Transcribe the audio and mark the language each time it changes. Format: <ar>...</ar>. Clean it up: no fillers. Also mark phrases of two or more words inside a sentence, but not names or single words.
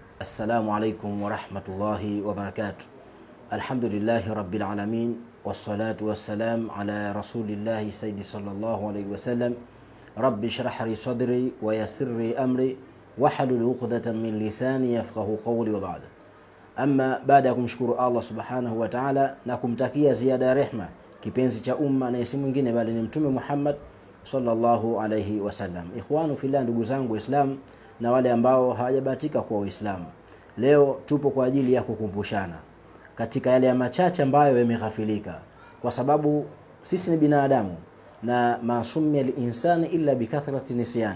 <ar>السلام عليكم ورحمة الله وبركاته. الحمد لله رب العالمين، والصلاة والسلام على رسول الله سيدي صلى الله عليه وسلم. رب اشرح لي صدري ويسر لي أمري واحلل عقدة من لساني يفقهوا قولي، وبعد.</ar> <sw>Amma baada ya kumshukuru Allah</sw> <ar>سبحانه وتعالى</ar> <sw>na kumtakia ziada ya rehma kipenzi cha umma na si mwingine bali ni Mtume Muhammad</sw> <ar>صلى الله عليه وسلم. إخوان في الله,</ar> <sw>ndugu zangu Waislamu na wale ambao hawajabahatika kuwa Waislamu, leo tupo kwa ajili ya kukumbushana katika yale ya machache ambayo yameghafilika, kwa sababu sisi ni binadamu na</sw> <ar>ما سمي الإنسان إلا بكثرة نسيان.</ar>